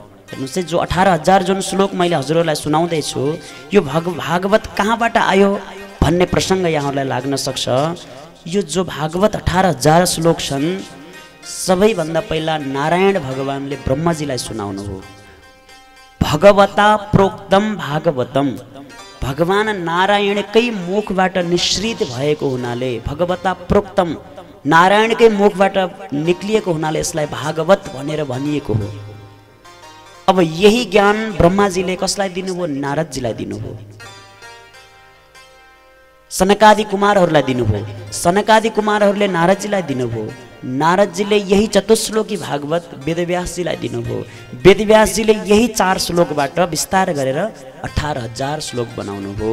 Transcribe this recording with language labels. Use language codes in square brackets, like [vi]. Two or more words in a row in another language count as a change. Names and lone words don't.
[ne] हेर्नुहोस् है, जो 18,000 जुन श्लोक मैले हजुरहरूलाई सुनाउँदैछु, यो भागवत कहाँबाट आयो भन्ने प्रसङ्ग यहाँहरूलाई लाग्न सक्छ। यो जो भागवत 18,000 श्लोक छन्, सबैभन्दा पहिला नारायण भगवानले ब्रह्माजीलाई सुनाउनु हो। [sa] भगवता प्रोक्तम भागवतम, [ne] भगवान नारायणकै मुखबाट निश्रित भएको हुनाले, [sa] भगवता प्रोक्तम [ne] नारायणकै मुखबाट निक्लिएको हुनाले यसलाई भागवत भनेर भनिएको हो। अब यही ज्ञान ब्रह्माजीले कसलाई दिनुभयो? नारदजीलाई दिनुभयो, सनकादि कुमारहरूलाई दिनुभयो, सनकादि कुमारहरूले नारदजीलाई दिनुभयो, नारदजीले यही चतुश्लोकी भागवत वेदव्यासजीलाई दिनुभयो, वेदव्यासजीले यही 4 श्लोकबाट विस्तार गरेर 18,000 श्लोक बनाउनु हो।